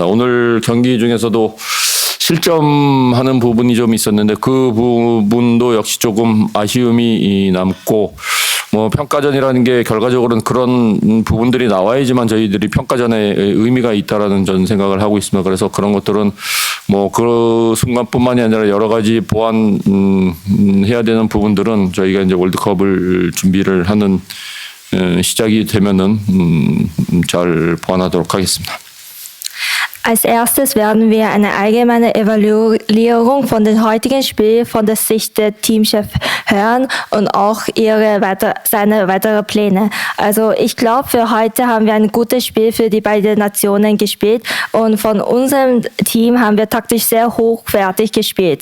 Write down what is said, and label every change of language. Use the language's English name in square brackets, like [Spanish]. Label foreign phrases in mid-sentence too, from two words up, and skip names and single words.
[Korean] 오늘 경기 중에서도 실점하는 부분이 좀 있었는데 그 부분도 역시 조금 아쉬움이 남고 평가전이라는 게 결과적으로는 그런 부분들이 나와야지만 저희들이 평가전에 의미가 있다라는 전 생각을 하고 있습니다. 그래서 그런 것들은 그 순간뿐만이 아니라 여러 가지 보완해야 되는 부분들은 저희가 이제 월드컵을 준비를 하는 시작이 되면은 잘 보완하도록 하겠습니다. [German] Als erstes werden wir eine allgemeine Evaluierung von dem heutigen Spiel von der Sicht der Teamchef hören und auch seine weiteren Pläne. Also ich glaube, für heute haben wir ein gutes Spiel für die beiden Nationen gespielt und von unserem Team haben wir taktisch sehr hochwertig gespielt.